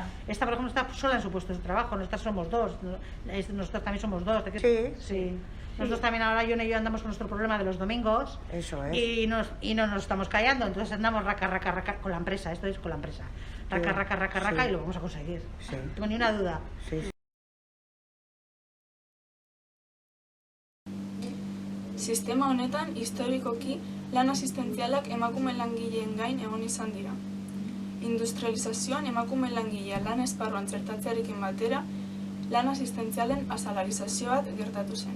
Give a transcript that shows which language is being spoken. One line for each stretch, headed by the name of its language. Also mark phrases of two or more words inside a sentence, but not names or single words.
Spanish: esta por ejemplo está sola en su puesto de trabajo, nosotras somos dos, nosotros también somos dos. ¿de qué? Sí, sí. Nosotros también ahora Yone y yo andamos con nuestro problema de los domingos eso es. y no nos estamos callando, entonces andamos raca con la empresa, esto es con la empresa. Raca Sí. y lo vamos a conseguir. Sí. No tengo ni una duda. Sí.
Basque: Sistema honetan historikoki lan asistentzialak emakume langileen gain egon izan dira. Industrializazioan emakume langilea lan esparruan txertatzearekin batera, lan asistentzialen asalarizazio bat gertatu zen.